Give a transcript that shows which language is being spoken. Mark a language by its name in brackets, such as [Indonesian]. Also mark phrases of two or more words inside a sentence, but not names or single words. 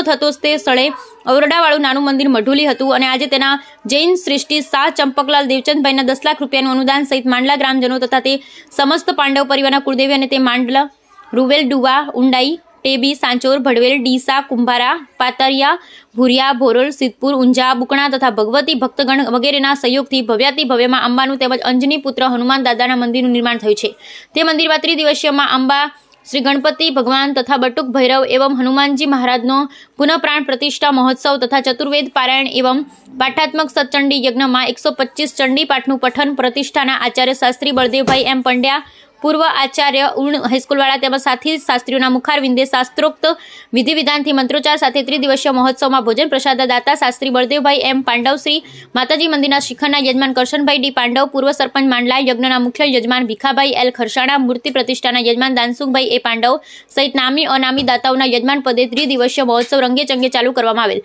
[Gujarati] થતો તે સ્થળે ઓરડાવાળું નાનું મંદિર મઢુલી હતું અને આજે તેના જૈન સૃષ્ટિ શાહ ચંપકલાલ દેવચંદભાઈના 10 લાખ રૂપિયાનું અનુદાન સહિત માંડલા ગ્રામજનો તથા તે સમસ્ત પાંડવ પરિવારના કુળદેવી અને તે માંડલા રૂવેલ ડુવા ઉંડાઈ ટેબી સાંચોર ભડવેલ ડીસા કુંભારા પાતરિયા ભુરિયા ભોરોલ સિદ્ધપુર ઊંઝા બુકણા તથા ભગવતી ભક્તગણ વગેરેના સહયોગથી ભવ્યાતિ ભવ્યમાં અંબાનું તેમજ અંજની પુત્ર હનુમાન દાદાના મંદિરનું નિર્માણ થયું છે। તે મંદિરમાં ત્રિદિવસીયમાં અંબા શ્રી ગણપતિ ભગવાન તથા બટુક ભૈરવ એવં હનુમાનજી મહારાજનો પુનઃ પ્રાણ પ્રતિષ્ઠા મહોત્સવ તથા ચતુર્વેદ પારાયણ એવં પાઠાત્મક શતચંડી યજ્ઞ માં 125 ચંડી પાઠનું પઠન પ્રતિષ્ઠાના આચાર્ય શાસ્ત્રી બળદેવભાઈ એમ પંડ્યા પૂર્વ આચાર્ય ઉર્ણ હાઈસ્કૂલવાડા તેમજ સાથી શાસ્ત્રીઓના મુખારવિંદે શાસ્ત્રોક્ત વિધિ વિધાન થી મંત્રોચ્ચાર સાથે ત્રિદિવસીય મહોત્સવ માં ભોજન પ્રસાદ દાતા શાસ્ત્રી બળદેવભાઈ એમ પાંડવ શ્રી માતાજી મંદિરના શિખરના યજમાન કરશનભાઈ ડી પાંડવ પૂર્વ સરપંચ માંડલા યજ્ઞના મુખ્ય યજમાન ભીખાભાઈ એલ ખરસાણા મૂર્તિ પ્રતિષ્ઠાના યજમાન દાનસુખભાઈ એ પાંડવ સહિત નામી અનામી દાતાઓના યજમાન પદે ત્રિદિવસીય મહોત્સવ રંગે ચંગે ચાલુ કરવામાં આવેલ।